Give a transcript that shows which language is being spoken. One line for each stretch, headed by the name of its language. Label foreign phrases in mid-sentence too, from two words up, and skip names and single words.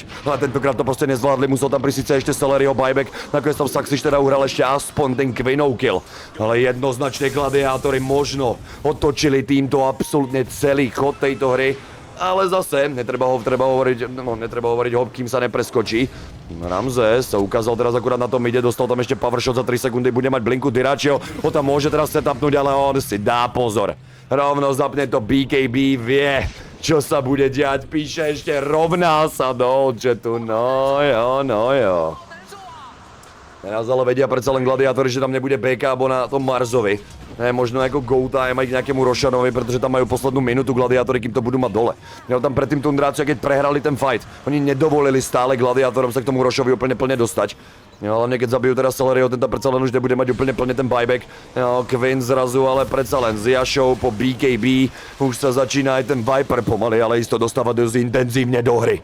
Slovak: Ale tentokrát to proste nezvládli, musel tam prísť ešte Celeryho buyback, nakoniec tam Saxič teda uhral ešte aspoň ten Quinnov kill. Ale jednoznačne gladiátori možno otočili týmto absolútne celý chod tejto hry. Ale zase, netreba hovoriť hop, kým sa nepreskočí. Ramzes sa ukázal teraz akurát na tom ide, dostal tam ešte
English: power shot
Slovak: za 3 sekundy, bude mať blinku Diračio, ho tam môže teraz setupnúť, ale on si dá pozor. Rovno zapne to BKB, vie, čo sa bude diať, píše ešte rovná sa do chatu, no jo. Teraz ale vedia predsa len gladiátori, že tam nebude BK alebo na tom Marzovi. Ne, možno ako
English: go time
Slovak: aj k nejakému Rošanovi, pretože tam majú poslednú minútu gladiátori, kým to budú mať dole. Jo, tam predtým Tundrácia, keď prehrali ten fight, oni nedovolili stále gladiátorom sa k tomu Rošovi úplne plne dostať. Jo, hlavne keď zabijú teraz Celeryho, ten tam predsa len už nebude mať úplne plne ten buyback. Jo, Quinn zrazu, ale predsa len z Yashou po BKB už sa začína aj ten Viper pomaly, ale isto dostáva dosť intenzívne do hry.